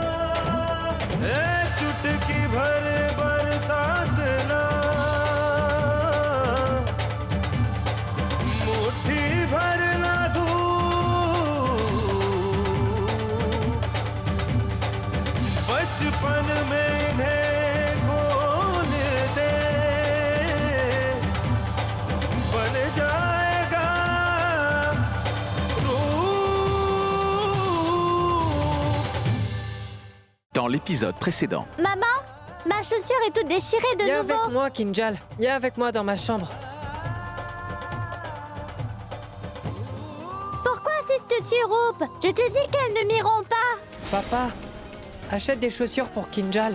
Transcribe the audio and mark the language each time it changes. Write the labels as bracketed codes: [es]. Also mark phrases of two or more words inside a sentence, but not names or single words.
[hi] चुटकी भर बरसात ना, मुट्ठी भर ना धूप, बचपन में इन्हें खोल दे, बन जाएगा रूप। [fr] Dans l'épisode précédent. Maman, ma chaussure est toute déchirée de Viens nouveau. avec moi, Kinjal. Viens avec moi dans ma chambre. Pourquoi insistes-tu, Roop? Je te dis qu'elles ne m'iront pas. Papa, achète des chaussures pour Kinjal.